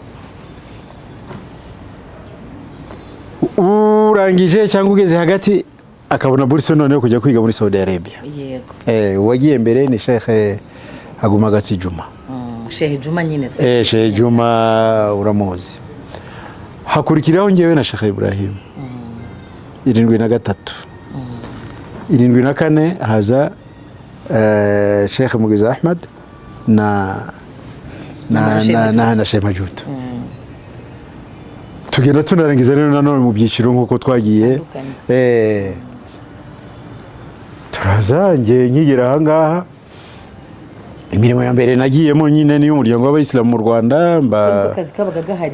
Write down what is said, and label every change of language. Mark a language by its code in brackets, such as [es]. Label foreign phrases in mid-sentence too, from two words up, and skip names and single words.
[rw] Urangije cyangwa ugeze hagati akabona bourse none yo kujya kwiga muri Saudi Arabia. Yego. Wagiye mbere ni Sheikh Agumagatsi Juma. Sheikh Juma nyine twe. Sheikh Juma uramuzi. Hakurikiraho ngewe na Sheikh Ibrahim. 73. 74 haza Sheikh Mugwiza Ahmad na Sheikh Majuto. Tugenda tunarangiza rero nanone mu byiciro nkuko twagiye. turaza nkigera aha ngaha imirimo ya mbere nagiyemo nyine ni y'umuryango w'abayisilamu mu Rwanda akazi kabaga gahari